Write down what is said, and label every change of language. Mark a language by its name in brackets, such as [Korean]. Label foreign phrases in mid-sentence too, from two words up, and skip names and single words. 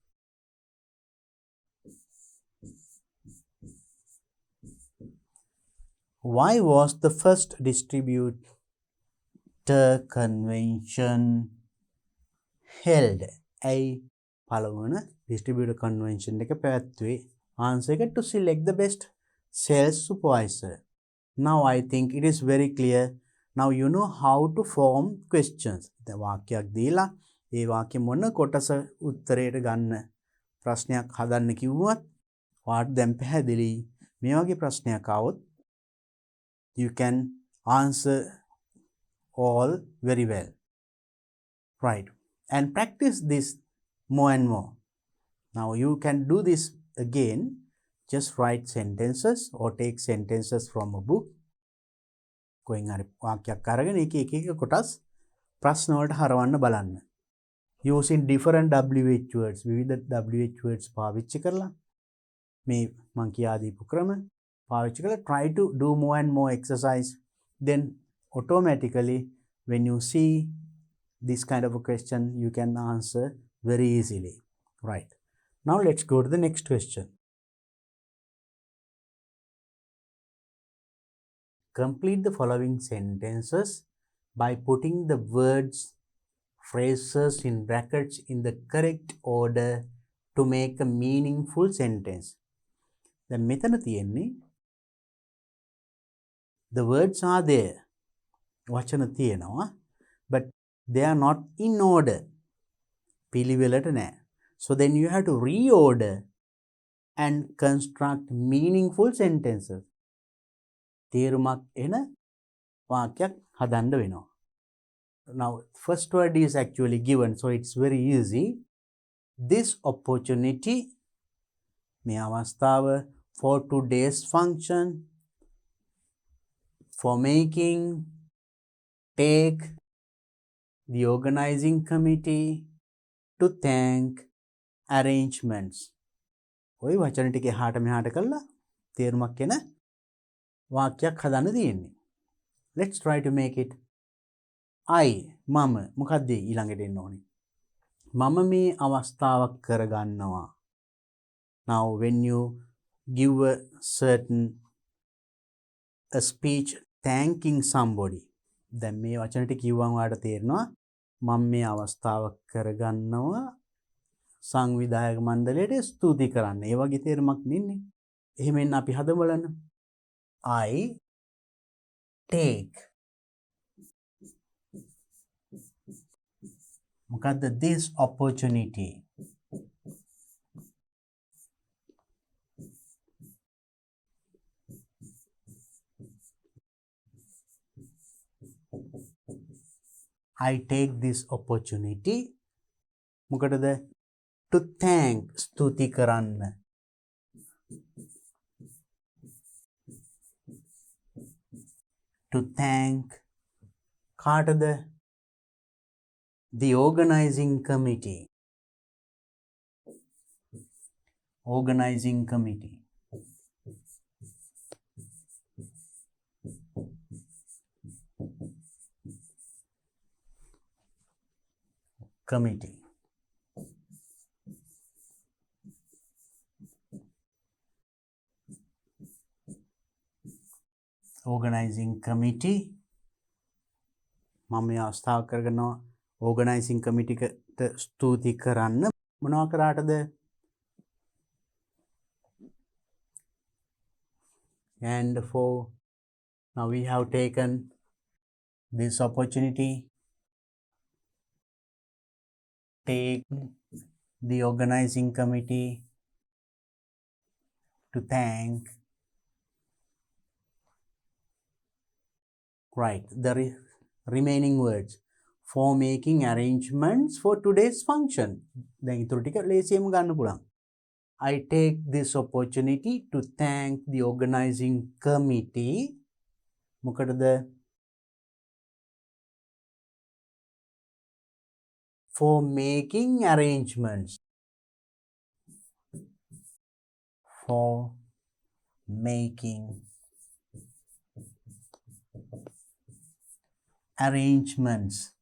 [English] Why was the first distributor convention held? [Sinhala] A පළවන [English] distributor convention [Sinhala] එක පැවැත්වුවේ. [English] Answer එක to select the best sales supervisor. Now I think it is very clear. Now you know how to form questions. [Sinhala] දැන් වාක්‍යයක් දීලා ඒ වාක්‍ය මොන කොටස උත්තරයට ගන්න ප්‍රශ්නයක් හදන්න කිව්වත් වාට දැන් පැහැදිලි. මේ වගේ ප්‍රශ්නයක් આવොත් [English] you can answer all very well. Right. And practice this more and more. Now you can do this again. Just write sentences or take sentences from a book. [Sinhala] Going වාක්‍යයක් අරගෙන එක එක කොටස් ප්‍රශ්න වලට හරවන්න බලන්න. [English] Using different WH words. [Sinhala] විවිධ [English] WH words [Sinhala] පාවිච්චි කරලා මේ මම කියා දීපු ක්‍රම පාවිච්චි කරලා [English] try to do more and more exercise. Then automatically when you see this kind of a question you can answer very easily. Right. Now let's go to the next question. Complete the following sentences by putting the words, phrases in brackets in the correct order to make a meaningful sentence. [Sinhala] දැන් මෙතන තියෙන්නේ [English] the words are there. [Sinhala] වචන තියෙනවා [English] but they are not in order. [Sinhala] පිළිවෙලට නැහැ. [English] So then you have to reorder and construct meaningful sentences. [Sinhala] තේරුමක් එන වාක්‍යයක් හදන්න වෙනවා. [English] Now first word is actually given, so it's very easy. This opportunity [Sinhala] මේ අවස්ථාව [English] for today's function, for making, take, the organizing committee, to thank, arrangements. [Sinhala] ඔය වචන ටික එහාට මෙහාට කරලා තේරුමක් එන වාක්‍යයක් හදන්න තියෙන්නේ. [English] Let's try to make it. I [Sinhala] මම මොකක්ද ඊළඟට එන්න ඕනේ? මම මේ අවස්ථාවක් කරගන්නවා. [English] Now when you give a certain speech thanking somebody, [Sinhala] දැන් මේ වචන ටික කිව්වම ඔයාලට තේරෙනවා මම මේ අවස්ථාවක් කරගන්නවා සංවිධායක මණ්ඩලයට ස්තුති කරන්න. ඒ වගේ තේරුමක් නෙන්නේ. එහෙම එන්න අපි හදමු බලන්න. [English] I take මොකද්ද this opportunity. I take this opportunity මොකටද to thank [Sinhala] ස්තුති කරන්න. [English] To thank කාටද the organizing committee. Organizing committee. Committee. Organizing committee. [Sinhala] මම මේ අවස්ථාව කරගන්නවා [English] organizing committee [Sinhala] කට ස්තුති කරන්න. මොනවා කරාටද? [English] And for now we have taken this opportunity. Take the organizing committee to thank. Right, the remaining words for making arrangements for today's function. [Sinhala] දැන් ඊටු ටික ලේසියෙන්ම ගන්න පුළුවන්. [English] I take this opportunity to thank the organizing committee. [Sinhala] මොකටද? [English] For making arrangements. For making arrangements.